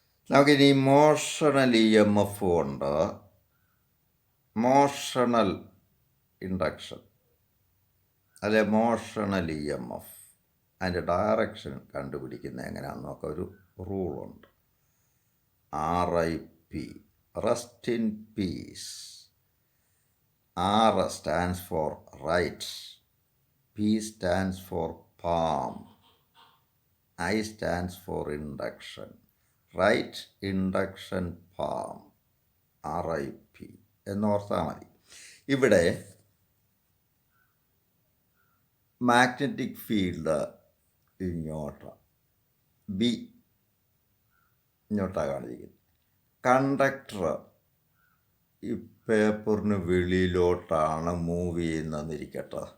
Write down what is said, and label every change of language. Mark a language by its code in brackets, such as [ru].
[ml] നമുക്കിനി motional EMF കൊണ്ട് motional induction അല്ലെ മോഷണൽ EMF അതിൻ്റെ ഡയറക്ഷൻ കണ്ടുപിടിക്കുന്നത് എങ്ങനെയാണെന്ന് നോക്കാം. ഒരു റൂളുണ്ട്. RIP, [en] Rest in peace. R stands for right, P stands for palm, I stands for induction. Right induction palm, RIP [ml] എന്നോർത്താൽ മതി. ഇവിടെ മാഗ്നറ്റിക് ഫീൽഡ് ഇങ്ങോട്ടാണ്, ഇങ്ങോട്ടാണ് കാണിച്ചിരിക്കുന്നത്. കണ്ടക്ടർ ഈ പേപ്പറിന് വെളിയിലോട്ടാണ് മൂവ് ചെയ്യുന്നതെന്നിരിക്കട്ടെ.